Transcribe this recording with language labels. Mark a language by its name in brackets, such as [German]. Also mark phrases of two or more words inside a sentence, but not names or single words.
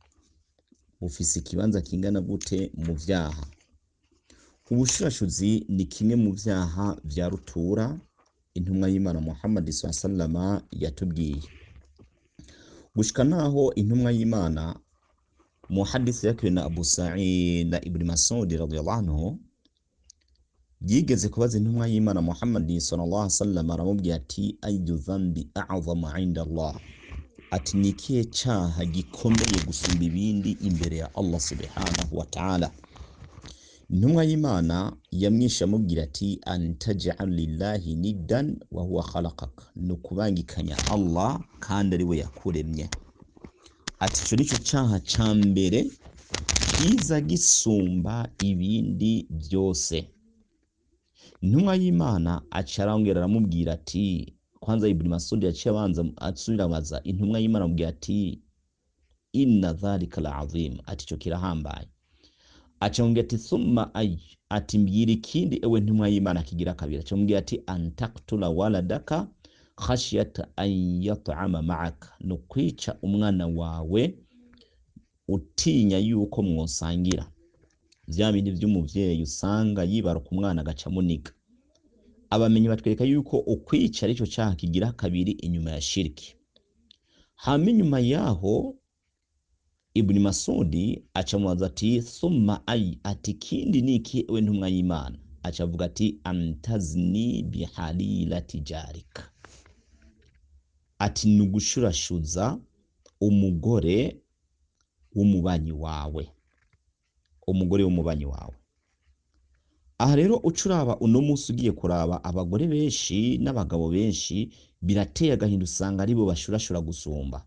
[Rundi] Ubushurashuzi ni kimwe mu vyaha vya rutura intumwa y'Imana Muhammad sallallahu yatubwiye. Gushika naho intumwa y'Imana mu hadisi yake na Abu Sa'id na Ibn Mas'ud [Arabic] رضي الله عنه [Rundi] yigeze kubaza intumwa y'Imana Muhammad [Arabic] صلى الله عليه وسلم, [Rundi] aramubwira ati [Arabic] أي ذنب أعظم عند الله, [Rundi] ati nikiye cyaha gikomeye gusumba ibindi imbere ya Allah [Arabic] سبحانه وتعالى. [Rundi] Intumwa y'Imana yamwisha amubwira ati [Arabic] أن تجعل لله ندا وهو خلقك, [Rundi] nukubangikanya Allah kandi ari we yakuremye. Ati cyo nico cyaha cambere kiza gisumba ibindi byose. Intumwa y'Imana acarangera aramubwira ati, kwanza Ibn Mas'ud yaciye abanza asubirabaza intumwa y'Imana amubwira ati [Arabic] إن ذلك العظيم, [Rundi] ati cyo kirahambaye. Acambwira ati [Arabic] ثم أي, [Rundi] ati mbwira ikindi ewe ntumwa y'Imana kigira kabiri. Acambwira ati [Arabic] أن تقتل ولدك خشية أن يطعم معك, [Rundi] no kwica umwana wawe utinya yuko mwosangira. Vya bindi vy'umuvyeyi usanga yibaruka umwana agaca muniga. Abamenyi batwereka yuko ukwica arico cyaha kigira kabiri inyuma ya shirki. Hama inyuma yaho Ibn Mas'ud acamubaza ati [Arabic] ثم أي, [Rundi] ati kindi niki ewe ntumwa y'Imana? Acavuga ati [Arabic] أن تزني بحليلة جارك, [Rundi] ati nugushurashuza umugore w'umubanyi wawe. Aha rero ucuraba uno munsi ugiye kuraba abagore benshi n'abagabo benshi birateye agahinda, usanga aribo bashurashura gusumba.